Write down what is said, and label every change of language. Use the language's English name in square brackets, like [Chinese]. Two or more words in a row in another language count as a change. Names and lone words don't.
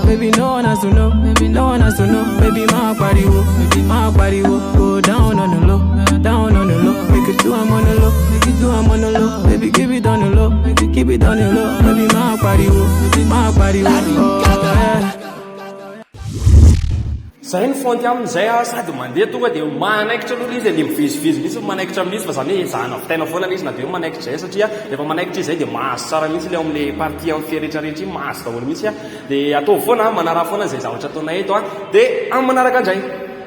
[English] Baby no one has to know, baby no one has to know. Baby my body wo, baby my body wo. Go down on the low, down on the low. Make it do I'm on the low, make it do I'm on the low. Baby give it on the low, make it keep it on the low. Baby my body wo, baby my body wo. Oh yeah. [Malagasy] zay ny fonty amin'izay sady mandeha tonga dia manaikitra aloha izy dia mivizivizy mihitsy manaikitra amin'izy fa zany hoe zahana fitaina foana izy na dia manaikitra izay satria rehefa manaikitra izay dia mahazo tsara mihitsy ilay amin'ilay partie amin'ny firehetrarehetra iny mahazo daholo mihitsy dia atao foana manara foana izay zavatra ataonay eto dia amin'ny manaraka indray